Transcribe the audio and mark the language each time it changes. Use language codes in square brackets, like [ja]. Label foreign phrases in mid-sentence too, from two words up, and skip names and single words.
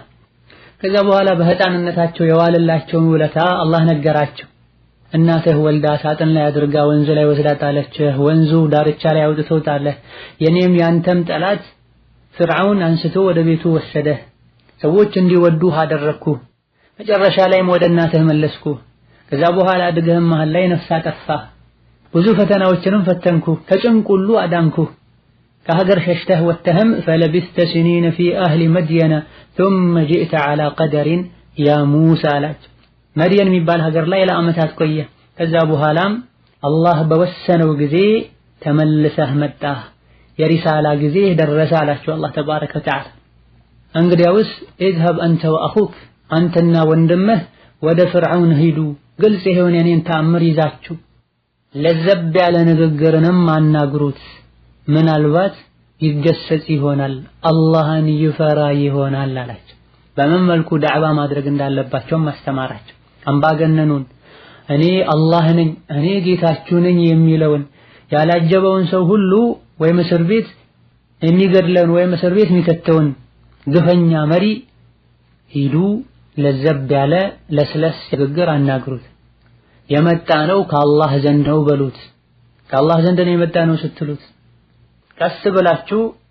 [am] ከዛ በኋላ በህፃንነታቸው የዋለላቸውን ውለታ አላህ ነገራቸው። እናትህ ወልዳ ሳጥን ላይ አድርጋ ወንዙ ላይ ወስዳ ጣለችህ፣ ወንዙ ዳርቻ ላይ አውጥተው ጣለህ። የኔም ያንተም ጠላት ፍርዓውን አንስቶ ወደ ቤቱ ወሰደህ። ሰዎች እንዲወዱህ አደረግኩ። መጨረሻ ላይም ወደ እናትህ መለስኩ። ከዛ በኋላ አድገህም መሃል ላይ ነፍስ አጠፋህ። ብዙ ፈተናዎችንም ፈተንኩ፣ ከጭንቅ ሁሉ አዳንኩ። ከሀገር ሸሽተህ ወጥተህም [ar] فلبثت سنين في أهل مدين ثم جئت على قدر يا موسى [am] አላቸው። መድየን የሚባል ሀገር ላይ ለዓመታት ቆየ። ከዛ በኋላም አላህ በወሰነው ጊዜ ተመልሰህ መጣህ፣ የሪሳላ ጊዜ ደረሰ አላቸው አላህ [ar] تبارك وتعالى። [am] እንግዲያውስ [ar] اذهب أنت وأخوك [am] አንተና ወንድምህ ወደ ፍርዓውን ሂዱ፣ ግልጽ የሆነ የኔን ተአምር ይዛችሁ ለዘብ ያለ ንግግርንም አናግሩት፣ ምናልባት ይገሰጽ ይሆናል አላህን ይፈራ ይሆናል አላቸው። በምን መልኩ ዳዕዋ ማድረግ እንዳለባቸው ማስተማራቸው። አምባገነኑን እኔ አላህ ነኝ እኔ ጌታችሁ ነኝ የሚለውን ያላጀበውን ሰው ሁሉ ወይም እስር ቤት የሚገድለውን ወይም እስር ቤት የሚከተውን ግፈኛ መሪ ሂዱ ለዘብ ያለ ለስለስ ንግግር አናግሩት፣ የመጣ ነው ከአላህ ዘንድ ነው በሉት። ከአላህ ዘንድ ነው የመጣ ነው ስትሉት ቀስ ብላችሁ